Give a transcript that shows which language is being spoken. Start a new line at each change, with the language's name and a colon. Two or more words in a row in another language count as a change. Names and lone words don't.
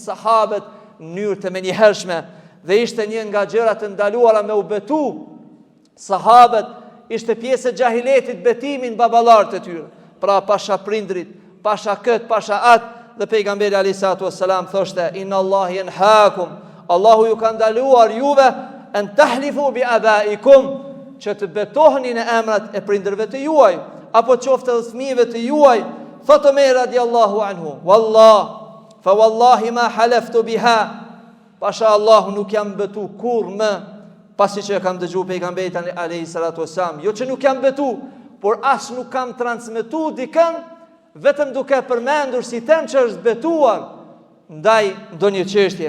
Albanian: sahabët në mënyrë të menjëhershme, dhe ishte një nga gjërat të ndaluara me u betu sahabët, ishte pjesë e gjahiletit betimin baballarët e tyre, pra pasha prindrit, pasha kët, pasha atë, dhe pejgamberi
Arabic: عليه الصلاة والسلام
Albanian: thoshte:
Arabic: إن الله ينهاكم,
Albanian: Allahu ju ka ndaluar juve
Arabic: أن تحلفوا بآبائكم,
Albanian: që të betoheni në emrat e prindërve të juaj, apo qoftë edhe fëmijëve të juaj. Thot Omer
Arabic: رضي الله عنه: فوالله ما حلفت بها,
Albanian: pasha Allahu nuk jam betu kur më, pasi që kam dëgju pejgamberin
Arabic: عليه الصلاة والسلام,
Albanian: jo që nuk jam betu, por as nuk kam transmetu dikën vetëm duke përmendur si tem që është betuar ndaj ndonjë çështje.